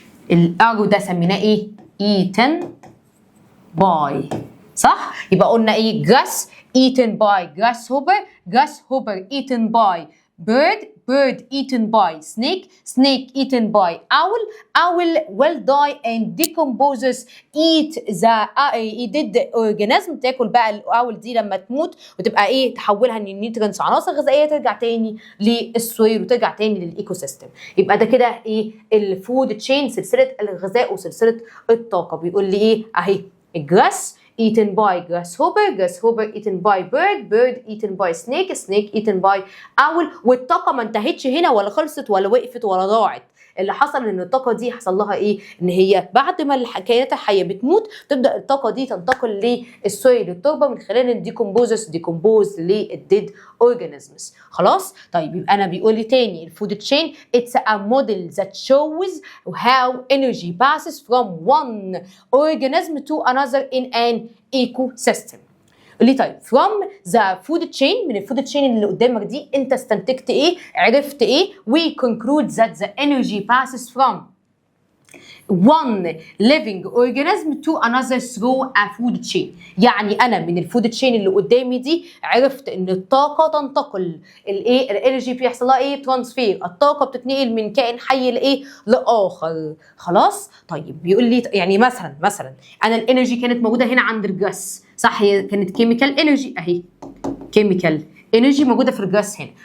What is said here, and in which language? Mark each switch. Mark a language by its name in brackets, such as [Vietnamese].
[Arabic] الارو ده سميناه ايه؟ [English] eaten by، صح؟ يبقى قلنا ايه؟ grass eaten by grasshopper eaten by bird eaten by snake eaten by owl will die and decomposes eat the dead organism. [Arabic] تاكل بقى الاول دي لما تموت وتبقى ايه؟ تحولها ان النيوترينز عناصر غذائيه ترجع تاني للسويل وترجع تاني للايكو سيستم. يبقى ده كده ايه؟ الفود تشين، سلسله الغذاء وسلسله الطاقه. بيقول لي ايه اهي؟ [English] الجراس eaten by grasshopper eaten by bird eaten by snake eaten by owl. [Arabic] والطاقة ما انتهتش هنا ولا خلصت ولا وقفت ولا ضاعت. اللي حصل ان الطاقة دي حصل لها ايه؟ ان هي بعد ما الكائنات الحية بتموت تبدأ الطاقة دي تنتقل للسويل التربة من خلال الديكومبوزس ديكومبوز للديد اورجانيزمز. خلاص؟ طيب يبقى انا بيقول لي تاني الفود تشين [English] it's a model that shows how energy passes from one organism to another in an ecosystem. [Arabic] قولي طيب [English] from the food chain، [Arabic] من الفود تشين اللي قدامك دي انت استنتجت ايه؟ عرفت ايه؟ [English] we conclude that the energy passes from one living organism to another through a food chain. [Arabic] يعني انا من الفود تشين اللي قدامي دي عرفت ان الطاقه تنتقل، الايه؟ الانرجي بيحصل لها ايه؟ ترانسفير، الطاقه بتتنقل من كائن حي لايه؟ لاخر. خلاص؟ طيب بيقول لي يعني مثلا انا الانرجي كانت موجوده هنا عند الجاس، صح؟ هي كانت كيميكال انرجي اهي، كيميكال انرجي موجوده في الجاس هنا.